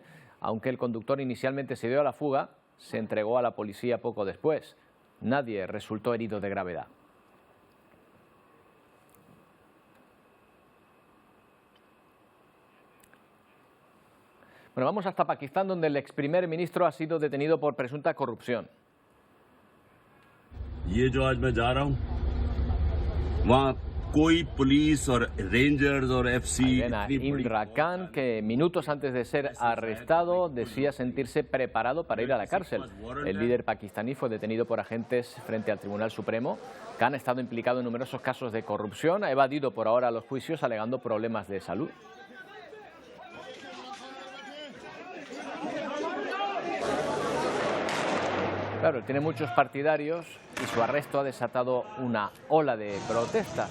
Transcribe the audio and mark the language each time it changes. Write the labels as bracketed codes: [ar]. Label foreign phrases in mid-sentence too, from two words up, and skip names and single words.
[es] Aunque el conductor inicialmente se dio a la fuga, se entregó a la policía poco después. Nadie resultó herido de gravedad. Bueno, vamos hasta Pakistán, donde el ex primer ministro ha sido detenido por presunta corrupción. [ur] ये जो आज मैं जा रहा हूँ वहाँ कोई पुलिस और रेंजर्स और FC [es] Imran Khan, que minutos antes de ser arrestado decía sentirse preparado para ir a la cárcel. El líder pakistaní fue detenido por agentes frente al Tribunal Supremo. Khan ha estado implicado en numerosos casos de corrupción, ha evadido por ahora los juicios alegando problemas de salud. Claro, tiene muchos partidarios y su arresto ha desatado una ola de protestas.